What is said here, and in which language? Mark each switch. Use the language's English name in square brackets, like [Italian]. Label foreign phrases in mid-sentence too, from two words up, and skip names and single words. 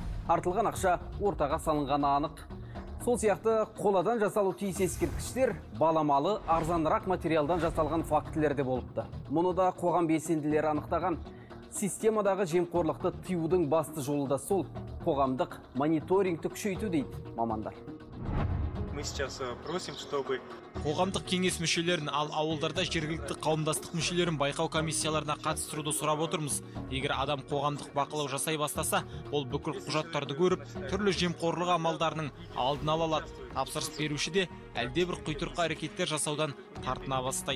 [Kazakh] Артылған ақша ортаға салынғаны анық. Сол сияқты қоладан жасалу тиіс ескерткіштер баламалы, арзанырақ материалдан жасалған фактілер де болыпты. Мұны да қоғам белсенділері анықтаған. Системадағы жемқорлықты тыюдың басты жолы да сол, қоғамдық мониторингті күшейту дейді мамандар. [Russian] Мы сейчас просим, чтобы [Kazakh] Қоғамдық кеңес мүшелерін, ал ауылдарда жергілікті қауымдастық мүшелерін байқау комиссияларына қатыстыруды сұрап отырмыз. Егер адам қоғамдық бақылау жасай бастаса, ол бүкіл құжаттарды көріп, түрлі жемқорлық амалдарының алдын ала алады. Тапсырыс беруші де әлдебір құйтырқы әрекеттер жасаудан тартына бастайды.